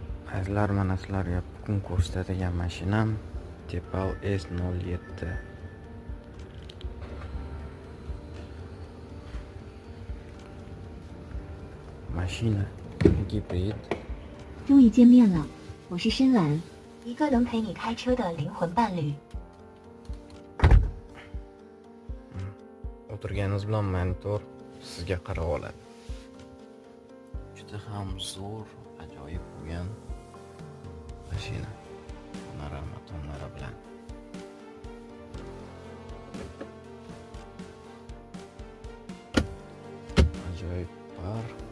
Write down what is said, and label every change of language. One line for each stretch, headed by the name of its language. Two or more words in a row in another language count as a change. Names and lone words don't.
Uzbek: Azizlar, mana sizlarga bugun ko'rsatadigan mashinam Tepal S07. Mashina gibrid.
Chinese: 终于见面了，我是深蓝，一个能陪你开车的灵魂伴侣。
Uzbek: O'tirganingiz bilan monitor sizga qarab oladi. Juda ham zo'r, ajoyib bo'lgan mashina. Tonlari bilan. Ajoyib par.